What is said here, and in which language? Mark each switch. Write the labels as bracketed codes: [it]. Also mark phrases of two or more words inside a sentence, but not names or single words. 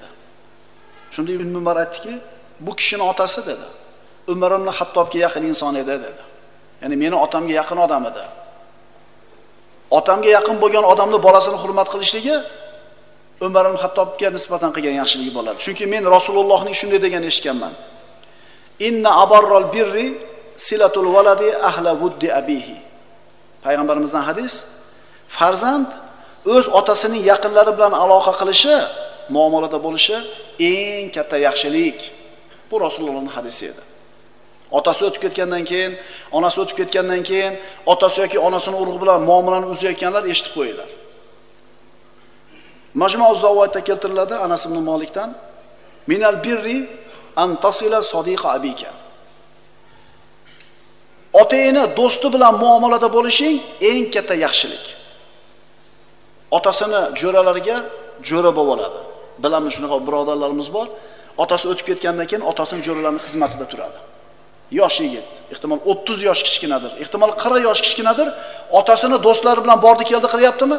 [uz] Shunda Ibn Umar aytdiki, bu kishining otasi dedi. Umar ibn Hattobga yaqin inson edi dedi. Ya'ni meni otamga yaqin odam edi. Otamga yaqin bo'lgan odamni bolasini hurmat qilishligi Umar ibn Hattobga nisbatan qilgan yaxshiligi bo'ladi. Chunki men Rasulullohning shunday degan eshitganman. [ar] إن أبر البر صلة الولد أهل ود أبيه. [uz] Payg'ambarimizdan hadis, farzand o'z otasining yaqinlari bilan aloqa qilishi, muomalada bo'lishi eng katta yaxshilik. Bu Rasulullohning hadisi edi. Otasi o'tib ketgandan keyin, onasi o'tib ketgandan keyin otasi yoki onasining urug'i bilan muomalani uzayotganlar eshitib qo'yinglar. Majmu' Zawaidda keltiriladi Anas ibn Malikdan, [ar] من البر أن تصل صديق أبيك. [uz] Otangni do'sti bilan muomalada bo'lishing eng katta yaxshilik. Otasini jo'ralariga jo'ra bo'lib oladi. Bilamiz shunaqa birodarlarimiz bor. Otasi o'tib ketgandan keyin otasining jo'ralarining xizmatida turadi. Yosh yigit, ehtimol 30 yosh kichkinadir, ehtimol 40 yosh kichkinadir, otasini do'stlari bilan bordi keldi qilyaptimi?